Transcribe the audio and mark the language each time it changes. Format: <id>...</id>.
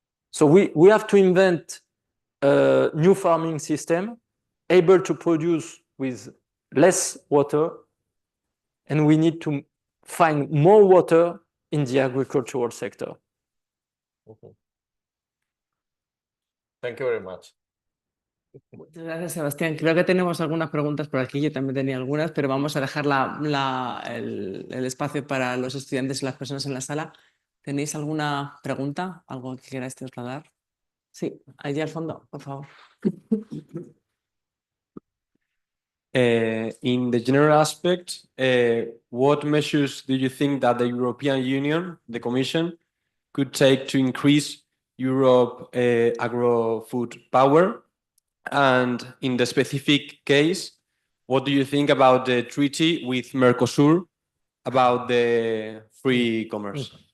<en>So we have to invent a new farming system able to produce with less water, and we need to find more water in the agricultural sector. Thank you very much.</en> <es>Muchas gracias, Sebastián. Creo que tenemos algunas preguntas por aquí. Yo también tenía algunas, pero vamos a dejar el espacio para los estudiantes y las personas en la sala. ¿Tenéis alguna pregunta? ¿Algo que queráis trasladar? Sí, allí al fondo, por favor.</es> <en>In the general aspect, what measures do you think that the European Union, the Commission, could take to increase Europe agro-food power? And in the specific case, what do you think about the treaty with Mercosur about the free commerce?</en>